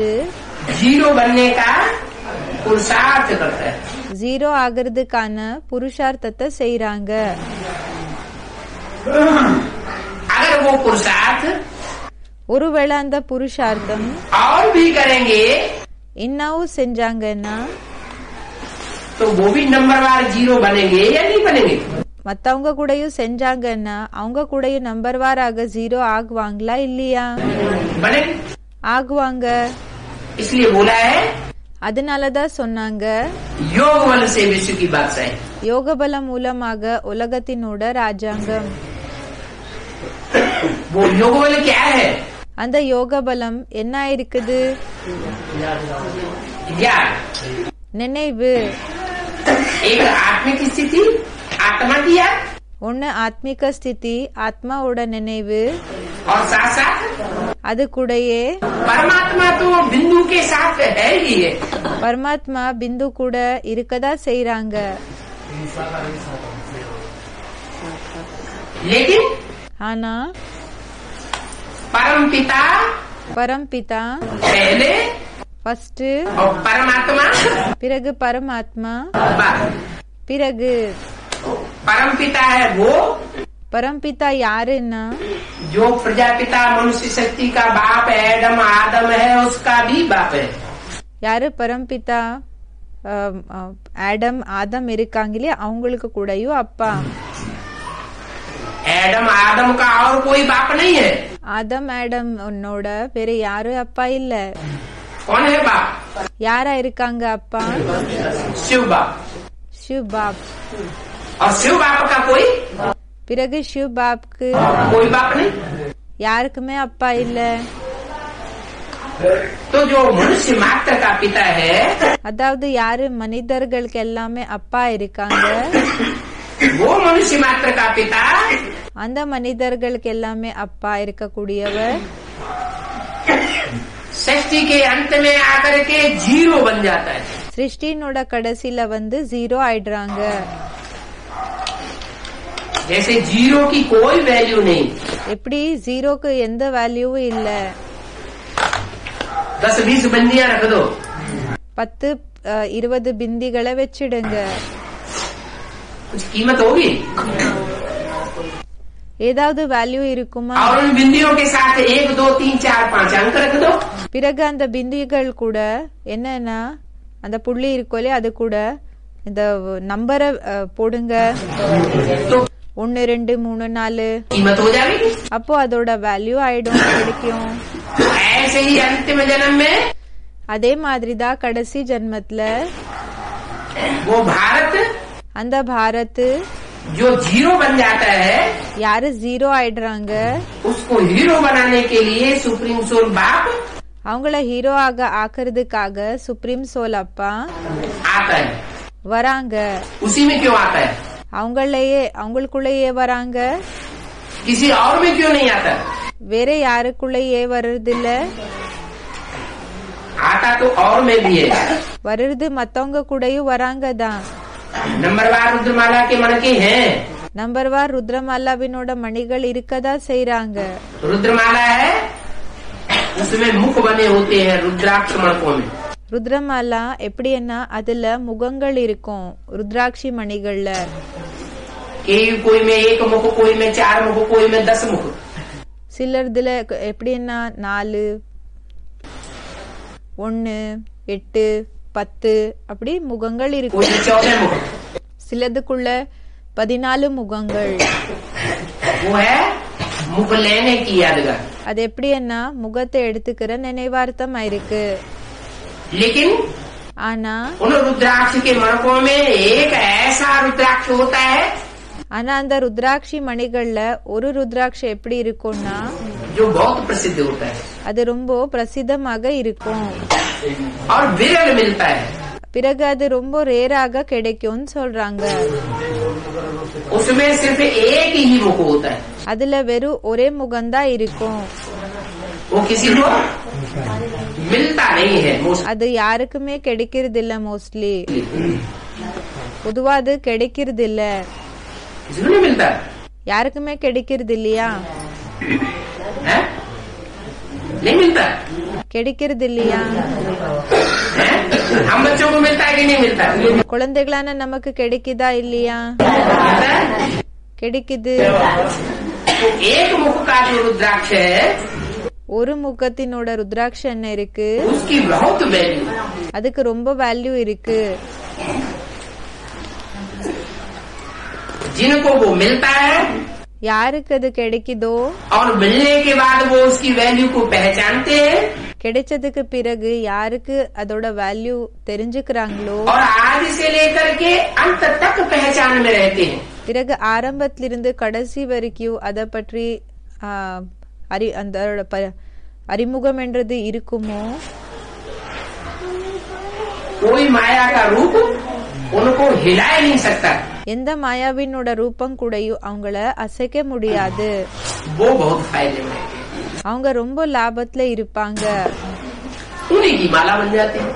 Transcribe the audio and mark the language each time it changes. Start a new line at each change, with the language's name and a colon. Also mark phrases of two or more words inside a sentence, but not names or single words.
Hindi: जीरो बनने का पुरुषार्थ करता है।
Tamil: ஜீரோ ஆகிறதுக்கான புருஷார்த்தத்தை செய்யறாங்க.
Hindi: अगर वो पुरुषार्थ
Tamil: ஒருவேளை அந்த புருஷார்த்தம்
Hindi: और भी करेंगे
Tamil: இன்னும் செஞ்சாங்கன்னா
Hindi: तो वो भी नंबरवार जीरो बनेंगे या नहीं बनेंगे?
Tamil: மத்தவங்க கூடயும் செஞ்சாங்கன்னா அவங்க கூடயும் நம்பர் வாராக ஜீரோ ஆகுவாங்களா இல்லையா?
Hindi: बनेंगे।
Tamil: ஆகுவாங்க.
Hindi: इसलिए बोला है
Tamil: அதனாலதான் சொன்னாங்க
Hindi: योग बल से विश्व की बादशाही।
Tamil: யோக பலம் மூலமாக உலகத்தினோட ராஜாங்கம்.
Hindi: वो योग बल क्या है?
Tamil: அந்த யோக பலம் என்ன இருக்குது?
Hindi: ज्ञान,
Tamil: நினைவு.
Hindi: एक आत्मिक स्थिति आत्मा की याद,
Tamil: ஒன்னு ஆத்மிக ஸ்திதி ஆத்மாவோட நினைவு,
Hindi: और साथ साथ
Tamil: அது கூடயே
Hindi: परमात्मा तो बिंदु के साथ है ही है,
Tamil: பரமாத்மா பிந்து கூட இருக்கதா செய்யறாங்க.
Hindi: लेकिन
Tamil: ஆனா
Hindi: परम पिता
Tamil: பரம்பிதா
Hindi: पहले
Tamil: ஃபர்ஸ்ட்,
Hindi: और परमात्मा
Tamil: பிறகு பரமாத்மா,
Hindi: बाद।
Tamil: பிறகு
Hindi: परम पिता है वो
Tamil: பரம்பிதா யாருன்னா
Hindi: जो प्रजापिता मनुष्य शक्ति का बाप एडम आदम है, उसका भी बाप है।
Tamil: யாரு பரம்பிதா? ஆடம் ஆதம் இருக்காங்க இல்லையா, அவங்களுக்கு கூடயும் அப்பா.
Hindi: एडम आदम का और कोई बाप नहीं है।
Tamil: ஆதம் ஆடம் உன்னோட வேற யாரும் அப்பா இல்ல.
Hindi: कौन है बाप?
Tamil: யாரா இருக்காங்க அப்பா?
Hindi: शिव बाप। शिव बाप. और शिव बाप का कोई
Tamil: பிறகு சிவ் பாப்க்கு
Hindi: कोई बाप नहीं।
Tamil: யாருக்குமே அப்பா இல்ல.
Hindi: तो जो मनुष्य मात्र का पिता है
Tamil: அதாவது யாரு மனிதர்களுக்கு எல்லாமே அப்பா இருக்காங்க,
Hindi: वो मनुष्य मात्र का पिता
Tamil: அந்த மனிதர்களுக்கு எல்லாமே அப்பா இருக்கக்கூடியவர்
Hindi: सृष्टि के अंत में आकर के जीरो बन जाता है।
Tamil: சிருஷ்டினோட கடைசியில ஜீரோ ஆயிடுறாங்க.
Hindi: जैसे जीरो की कोई वैल्यू नहीं।
Tamil: எப்படி ஜீரோக்கு எந்த வேல்யூவும் இல்ல.
Hindi: 10-20 बंदियां रख दो,
Tamil: 10-20 பிந்திகளை வச்சிடுங்க,
Hindi: कुछ कीमत होगी।
Tamil: ஏதாவது வேல்யூ இருக்குமா?
Hindi: और उन बिंदियों के साथ 1, 2, 3, 4, 5 अंक रख दो।
Tamil: பிறகு அந்த பிந்திகள் கூட என்னன்னா அந்த புள்ளி இருக்கோலே அது கூட இந்த நம்பரை போடுங்க,
Hindi: तो 1, 2, 3, 4. कीमत हो जाएगी।
Tamil: அப்போ அதோட வேல்யூ ஆயிடும், கிடைக்கும்.
Hindi: ऐसे ही अंतिम जन्म में
Tamil: அதே மாதிரிதான் கடைசி ஜென்மத்துல
Hindi: वो भारत
Tamil: அந்த பாரத்
Hindi: जो जीरो बन जाता है
Tamil: யாரு ஜீரோ ஆயிடுறாங்க,
Hindi: उसको हीरो बनाने के लिए
English: supreme soul
Hindi: बाप
Tamil: அவங்கள ஹீரோ ஆக்குறதுக்காக
English: supreme soul
Tamil: அப்பா
Hindi: आता है।
Tamil: வராங்க.
Hindi: उसी में क्यों आता है?
Tamil: அவங்களுக்குள்ளேயே வராங்க,
Hindi: किसी और में क्यों नहीं आता?
Tamil: வேற யாருக்குள்ளேயே வர்றதில்ல.
Hindi: आता तो और में भी है।
Tamil: வர்றது மத்தவங்க கூடயும் வராங்க தான்.
Hindi: नंबरवार रुद्रमाला के मणके हैं।
Tamil: நம்பர்வார் ருத்ரமாலாவினோட மணிகள் இருக்கதா செய்யறாங்க.
Hindi: रुद्रमाला है, उसमें मुख बने होते हैं रुद्राक्ष मणकों में।
Tamil: ருத்ரமாலா எப்படின்னா அதுல முகங்கள் இருக்கும் ருத்ராட்சி மணிகள்ல.
Hindi: कोई में 1 मुख, कोई में 4 मुख, कोई में 10 मुख।
Tamil: சிலர்துல எப்படின்னா 4, 1, 8, 10 அப்படி முகங்கள்
Hindi: कोई
Tamil: இருக்கும்.
Hindi: में 14 मुख।
Tamil: சிலதுக்குள்ள 14 முகங்கள்.
Hindi: वो है मुख लेने की यादगार।
Tamil: அது எப்படின்னா முகத்தை எடுத்துக்கிற நினைவார்த்தமா இருக்கு.
Hindi: लेकिन
Tamil: ஆனா
Hindi: उन रुद्राक्ष के मणकों में एक ऐसा रुद्राक्ष होता है
Tamil: ஆனா அந்த ருத்ராட்சி மணிகள்ல ஒரு ருத்ராட்ச எப்படி இருக்கும்னா
Hindi: जो बहुत प्रसिद्ध होता है
Tamil: அது ரொம்ப பிரசித்தமாக இருக்கும்.
Hindi: और विरल मिलता है।
Tamil: பிறகு அது ரொம்ப ரேராக கிடைக்கும்னு சொல்றாங்க.
Hindi: उसमें सिर्फ एक ही मुख होता है।
Tamil: அதுல வெறும் ஒரே முகம்தான் இருக்கும்.
Hindi: वो किसी को मिलता नहीं है।
Tamil: அது யாருக்குமே கிடைக்கிறது இல்ல. மோஸ்ட்லி பொதுவா அது கிடைக்கிறது இல்ல.
Hindi: किसी को नहीं मिलता
Tamil: யாருக்குமே கிடைக்கிறது இல்லையா?
Hindi: है? नहीं मिलता
Tamil: கிடைக்கிறது இல்லையா?
Hindi: है? हम बच्चों को मिलता है कि नहीं मिलता?
Tamil: குழந்தைகளான நமக்கு கிடைக்குதா இல்லையா?
Hindi: मिलता है?
Tamil: கிடைக்குது.
Hindi: तो एक मुख का जो रुद्राक्ष है
Tamil: ஒரு முகத்தினோட ருத்ராட்ச என்ன இருக்கு,
Hindi: उसकी बहुत वैल्यू।
Tamil: அதுக்கு ரொம்ப வேல்யூ இருக்கு.
Hindi: जिनको वो मिलता है
Tamil: யாருக்கு அது கிடைக்குதோ
Hindi: और मिलने के बाद वो उसकी वैल्यू को पहचानते हैं
Tamil: கிடைச்சதுக்கு பிறகு யாருக்கு அதோட வேல்யூ தெரிஞ்சுக்கிறாங்களோ
Hindi: और आज से लेकर के अंत तक पहचान में रहते हैं।
Tamil: பிறகு ஆரம்பத்திலிருந்து கடைசி வரைக்கும் அத பற்றி அதோட அறிமுகம் என்றது இருக்குமோ.
Hindi: कोई माया का रूप उनको हिला नहीं सकता।
Tamil: எந்த மாயாவினோட ரூபம் கூடயும் அவங்கள அசைக்க முடியாது.
Hindi: वो बहुत फायदे में रहते हैं।
Tamil: அவங்க ரொம்ப லாபத்துல இருப்பாங்க.
Hindi: उन्हीं की माला बन जाती है